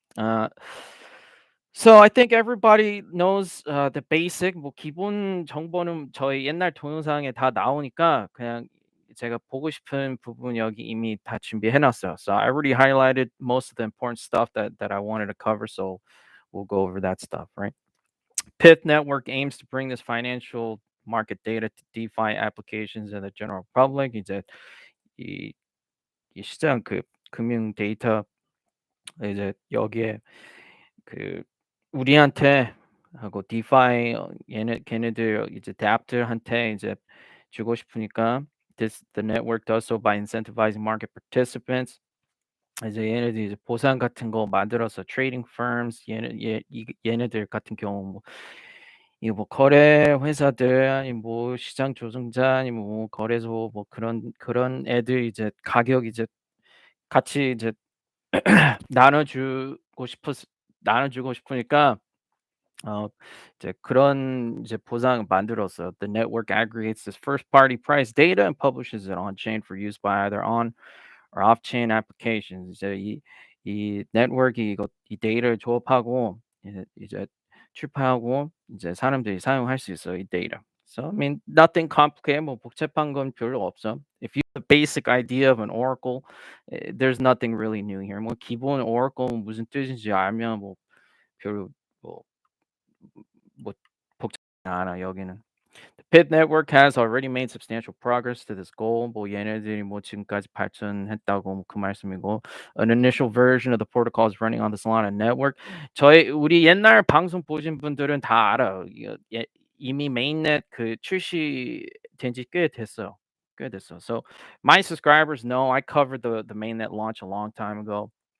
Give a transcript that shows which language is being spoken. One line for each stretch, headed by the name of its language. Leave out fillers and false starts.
English: Uh, So I think everybody knows the basic
Korean: 뭐 기본 정보는 저희 옛날 동영상에 다 나오니까 그냥 제가 보고 싶은 부분 여기 이미 다 준비해 놨어요.
English: So I already highlighted most of the important stuff that I wanted to cover. So we'll go over that stuff, right? Pith Network aims to bring this financial market data to DeFi applications in the general public.
Korean: 이제 이, 이 시장 그 금융 데이터 이제 여기에 그 우리한테 하고 디파이 걔네들 이제 대학들한테 이제 주고 싶으니까
English: the network does so by incentivizing market participants.
Korean: 이제 얘네들 이제 보상 같은 거 만들어서
English: trading firms
Korean: 얘네들 같은 경우 뭐 이거 뭐 거래 회사들 아니 뭐 시장 조종자 아니 뭐 거래소 뭐 그런 애들 이제 가격 이제 같이 이제 나눠주고 싶었 나눠주고 싶으니까 어 이제 그런 이제 보상 만들었어요.
English: The network aggregates this first party price data and publishes it on chain for use by either on or off chain applications.
Korean: 이제 이 네트워크가 이 데이터를 조합하고 이제 출파하고 이제 사람들이 사용할 수 있어요, 이 데이터.
English: So I mean nothing complicated.
Korean: 뭐 복잡한 건 별로 없어.
English: If you have a basic idea of an oracle, there's nothing really new here.
Korean: 뭐 기본 oracle 무슨 뜻인지 알면 뭐 별로 뭐 뭐 복잡하지 않아 여기는.
English: The PIT network has already made substantial progress to this goal.
Korean: 뭐 얘네들이 뭐 지금까지 발전했다고 뭐그 말씀이고,
English: an initial version of the protocol is running on the Solana network.
Korean: 우리 옛날 방송 보신 분들은 다 알아요. 이미 메인넷 그 출시된 지 꽤 됐어요. 꽤 됐어.
English: So my subscribers know I covered the mainnet launch a long time ago.